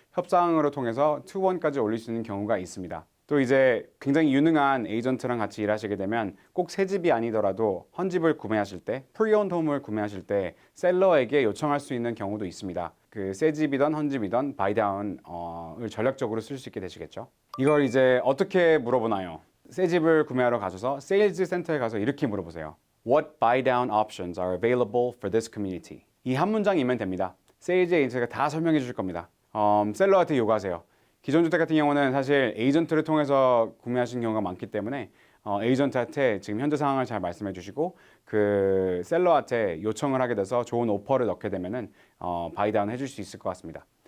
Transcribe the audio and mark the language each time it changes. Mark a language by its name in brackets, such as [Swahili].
[Korean] 협상으로 통해서 2-1까지 올릴 수 있는 경우가 있습니다. 또 이제 굉장히 유능한 에이전트랑 같이 일하시게 되면 꼭 새 집이 아니더라도 헌집을 구매하실 때, 프리온드 홈을 구매하실 때 셀러에게 요청할 수 있는 경우도 있습니다. 그 새 집이든 헌집이든 바이다운을 전략적으로 쓸 수 있게 되시겠죠. 이걸 이제 어떻게 물어보나요? 새 집을 구매하러 가셔서 세일즈 센터에 가서 이렇게 물어보세요. [English] What buy-down options are available for this community? [Korean] 이 한 문장이면 됩니다. 세일즈 에이전트가 다 설명해 주실 겁니다. 셀러한테 요구하세요. 기존 주택 같은 경우는 사실 에이전트를 통해서 구매하시는 경우가 많기 때문에 에이전트한테 지금 현재 상황을 잘 말씀해 주시고 그 셀러한테 요청을 하게 돼서 좋은 오퍼를 넣게 되면은 바이다운 해줄 수 있을 것 같습니다.